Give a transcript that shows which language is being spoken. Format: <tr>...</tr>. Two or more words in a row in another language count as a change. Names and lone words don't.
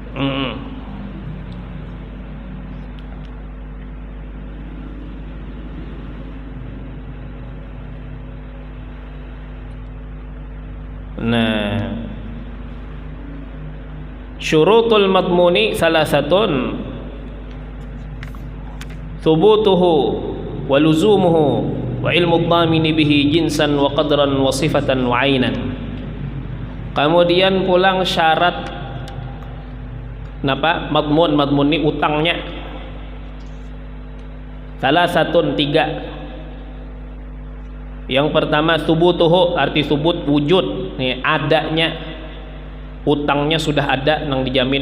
<ar>Nah, شروط المضمون ثلاثة ثبوته ولزومه وعلم الضامن به جنسا وقدرا وصفة وعينا.</ar> <bjn>Kemudian pulang syarat napa madmun ini utangnya salasatun, 3. Yang pertama subutuhu, arti subut wujud, nih adanya utangnya sudah ada nang dijamin.</bjn>